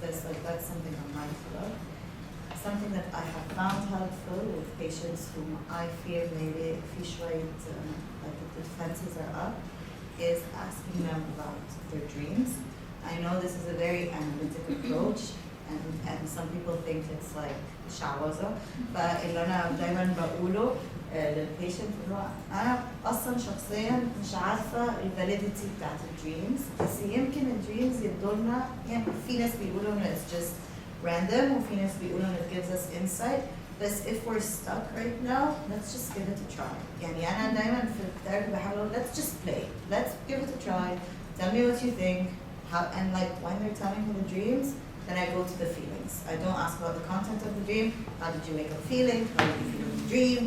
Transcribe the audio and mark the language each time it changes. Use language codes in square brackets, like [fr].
[en] That's something I'm mindful of. Something that I have found helpful with patients whom I feel maybe like the defenses are up, is asking them about their dreams. I know this is a very analytic approach, and some people think it's like شعوذة. [ar] فاللي أنا دايما بقوله للبيشنت اللي هو أنا أصلا شخصيا مش عارفة الفاليديتي بتاعت الدريمز، بس يمكن الدريمز يدولنا، يعني في ناس بيقولوا إنه [en] it's just random [ar] وفي ناس بيقولوا إنه [en] it gives us insight. بس if we're stuck right now, let's just give it a try. [ar] يعني أنا دايما في الثيرابي بحاول أقول [en] let's just play, let's give it a try, tell me what you think, how, and like when they're telling me the dreams, then I go to the feelings. I don't ask about the content of the dream. How did you wake up feeling? How did you feel in the dream?